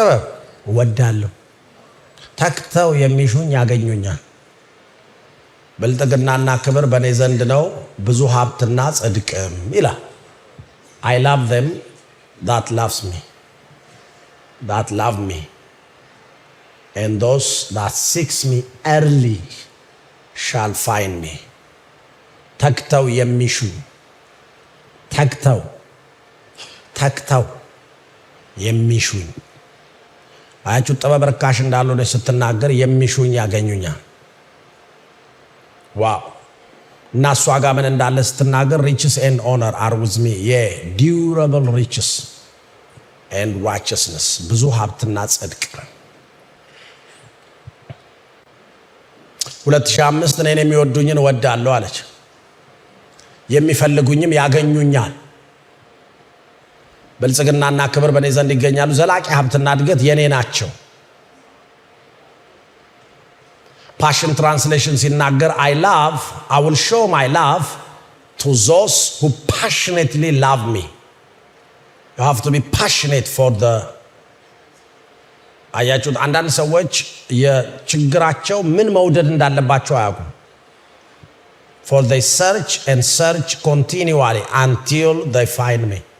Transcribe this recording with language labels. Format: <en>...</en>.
<am>ጥበብ እወዳለሁ። ተክተው የሚሹኝ ያገኙኛል። ብልጥግናና ክብር በእኔ ዘንድ ነው፣ ብዙ ሀብትና ጽድቅም ይላል።</am> <en>I love them that loves me, that love me, and those that seeks me early shall find me.</en> <am>ተክተው የሚሹኝ፣ ተክተው የሚሹኝ። አያችሁ ጥበብ ርካሽ እንዳልሆነ ስትናገር የሚሹኝ ያገኙኛል። ዋው! እና እሷ ጋር ምን እንዳለ ስትናገር</am> <en>riches and honor are with me, durable riches and righteousness,</en> <am>ብዙ ሀብትና ጽድቅ። 2005 እኔን የሚወዱኝን እወዳለሁ አለች። የሚፈልጉኝም ያገኙኛል። ብልጽግናና ክብር በእኔ ዘንድ ይገኛሉ። ዘላቂ ሀብትና እድገት የኔ ናቸው። ፓሽን ትራንስሌሽን ሲናገር</am> <en>I will show my love to those who passionately love me. You have to be passionate for the</en> <am>አያችሁት። አንዳንድ ሰዎች የችግራቸው ምን መውደድ እንዳለባቸው አያውቁም።</am> <en>For they search and search continually until they find me.</en>